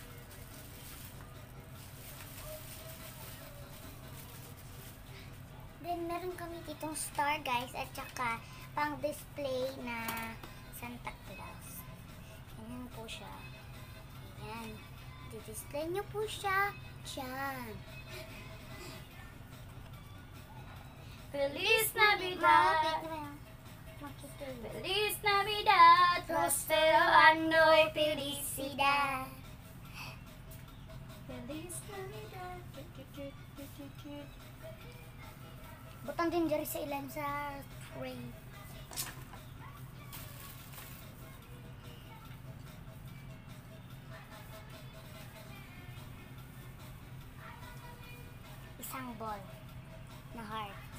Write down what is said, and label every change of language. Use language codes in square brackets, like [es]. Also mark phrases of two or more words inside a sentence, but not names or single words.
[tl] Then meron kami ditong star guys at saka pang display na Santa Claus. Ganyan po siya. Ayan. Di-display nyo po siya. Diyan. [es] Feliz Navidad! Feliz Navidad! Prospero Ano y Felicidad! Feliz Navidad! [tl] Butang din dyan sa ilan sa tray. Isang ball na heart.